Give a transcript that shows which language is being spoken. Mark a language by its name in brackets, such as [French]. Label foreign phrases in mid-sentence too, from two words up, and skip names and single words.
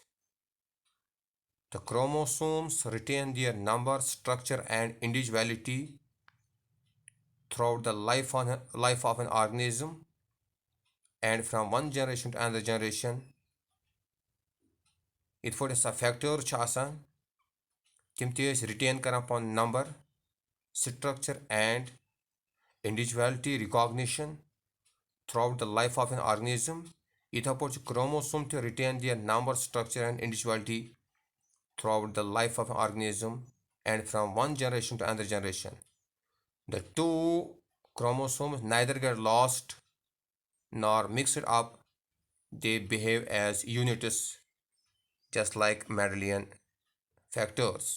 [English] The chromosomes retain their number, structure, and individuality throughout the life of an organism, and from one generation to another generation. It for a factor [Kashmiri] چھِ آسان تِم تہِ ٲسۍ [English] retain [Kashmiri] کران پَنُن [English] number, structure and individuality recognition throughout the life of an organism. [Kashmiri] یِتھے پٲٹھۍ چھُ [English] chromosome تہِ retain their number, structure and individuality throughout the life of an organism and from one generation to another generation. The two chromosomes neither get lost nor mixed up. They behave as units just like Mendelian factors.